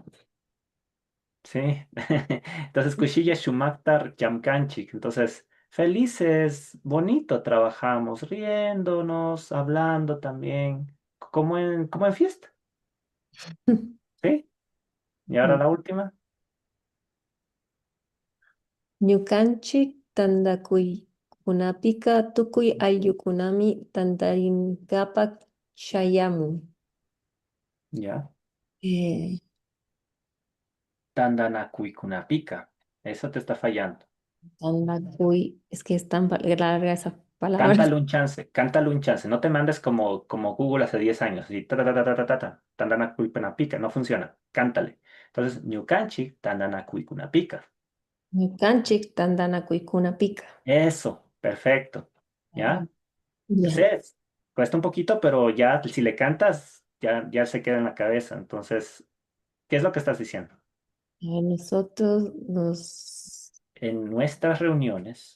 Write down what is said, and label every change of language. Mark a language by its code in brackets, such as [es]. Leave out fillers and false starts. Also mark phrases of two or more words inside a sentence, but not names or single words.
[es] ¿Sí? Entonces, [qu] Kushilla Shumaktar Yamkanchik. [es] Entonces, felices, bonito trabajamos, riéndonos, hablando también, como en fiesta. ¿Sí? Y ahora la última. [qu] Ñukanchik tandakuy kunapika tukuy ayllukunami tantarinkapak shayamun. [es] Ya. Eh, [qu] Tandanakuikunapika. [es] Eso te está fallando. tandakuy, es que es tan larga esa palabra. Cántale un chance, cántale un chance. No te mandes como Google hace 10 años. Así, [qu] ta, ta, ta, ta, ta, ta, ta, tandanakuikunapika. [es] No funciona. Cántale. [qu] Entonces, ñukanchi, tandanakuikunapika. Ñukanchik tandanakuy kunapika. [es] Eso, perfecto. Ah, ¿Ya? Yo ya. sé, cuesta un poquito, pero ya si le cantas, ya se queda en la cabeza. Entonces, ¿qué es lo que estás diciendo? A nosotros nos En nuestras reuniones,